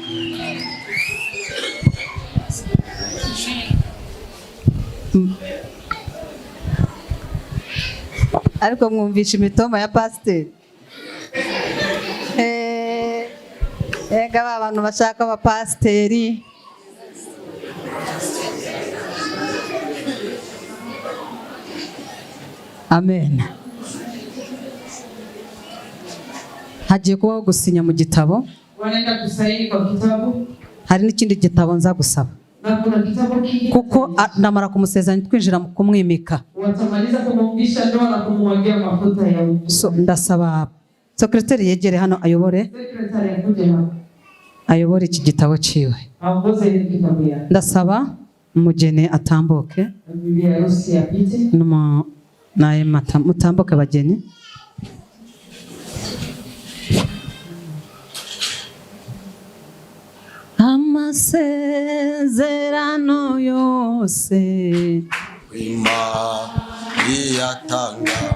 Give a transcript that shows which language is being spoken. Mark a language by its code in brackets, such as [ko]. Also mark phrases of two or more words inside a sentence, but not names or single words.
[rw] Ariko mwumvisha imitoma ya pasiteri. Ega abantu bashaka abapasiteri. Amen. Hagiye kubaho gusinya mu gitabo. [sw] Wanaenda kusaini kwa kitabu. [rw] Hari n'ikindi gitabo nza gusaba. [sw] Na kuna kitabu kingine. [rw] Kuko ndamara kumusezeranya twinjira mu kumwimika. [sw] Watamaliza kumwungisha ndoa na kumwagia mafuta ya upako. [rw] So ndasaba sekretari yegere hano ayobore. [sw] Sekretari yakuje hapa. [rw] Ayobore iki gitabo ciwe. [sw] Aongoze ile kitabu yake. [rw] Ndasaba umugeni atambuke. [sw] Bibi harusi apite. [rw] Naye mutambuke bageni. Amasezerano yose iyatanga